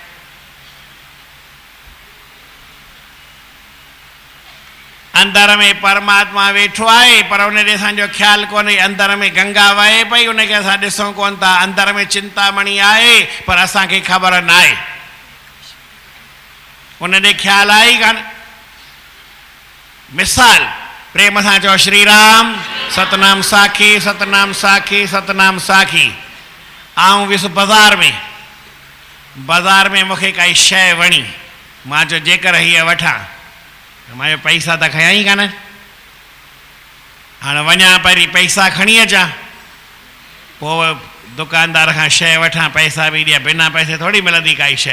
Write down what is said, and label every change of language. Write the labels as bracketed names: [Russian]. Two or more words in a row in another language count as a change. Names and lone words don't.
[Sindhi] अंदर में परमात्मा वेठो आहे, पर उन ॾे असांजो ख़्यालु कोन्हे। अंदर में गंगा वहे पई, उनखे असां ॾिसूं कोन था। अंदर में चिंतामणी आहे, पर असांखे ख़बर न आहे, उन ॾे ख़्यालु आहे ई कान। मिसाल, प्रेम सां चओ श्री राम, सतनाम साखी सतनाम साखी सतनाम साखी। आऊं वियुसि बाज़ार में मूंखे काई शइ वणी, मां चयो जेकर हीअ वठां, मां चयो पैसा त खयां ई कान, हाणे वञा पहिरीं पैसा खणी अचां, पोइ दुकानदार खां शइ वठां, पैसा बि ॾियां, बिना पैसे थोरी मिलंदी काई शइ।